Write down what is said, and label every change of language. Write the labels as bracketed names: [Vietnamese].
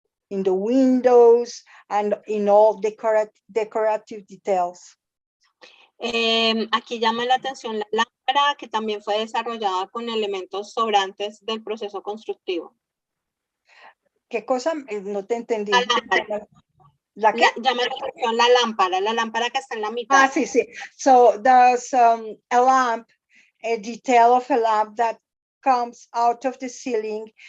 [English] in the windows and in all decorative details. [Spanish] Aquí llama la atención la lámpara que también fue desarrollada con elementos sobrantes del proceso constructivo. ¿Qué cosa? No te entendí. La lámpara. ¿La qué? Llama la atención la lámpara que está en la mitad. Ah, sí, sí. [English] So there's a lamp, a detail of a lamp that comes out of the ceiling.